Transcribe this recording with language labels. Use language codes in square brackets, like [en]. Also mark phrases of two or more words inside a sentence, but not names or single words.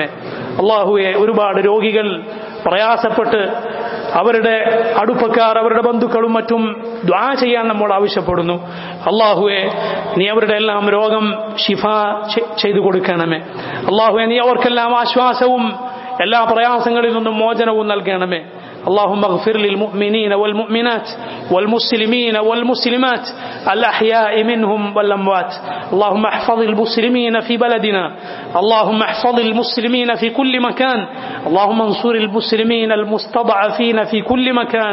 [ml] അള്ളാഹുവെ, ഒരുപാട് രോഗികൾ പ്രയാസപ്പെട്ട് അവരുടെ അടുപ്പക്കാർ, അവരുടെ ബന്ധുക്കളും മറ്റും ദുആ ചെയ്യാൻ നമ്മൾ ആവശ്യപ്പെടുന്നു. അള്ളാഹുവെ, നീ അവരുടെ എല്ലാം രോഗം ശിഫ ചെയ്തു കൊടുക്കണമേ. അള്ളാഹുവെ, നീ അവർക്കെല്ലാം ആശ്വാസവും എല്ലാ പ്രയാസങ്ങളിൽ നിന്നും മോചനവും നൽകണമേ. [ar] اللهم اغفر للمؤمنين والمؤمنات والمسلمين والمسلمات الأحياء منهم والأموات. اللهم احفظ المسلمين في بلدنا. اللهم احفظ المسلمين في كل مكان. اللهم انصر المسلمين المستضعفين في كل مكان.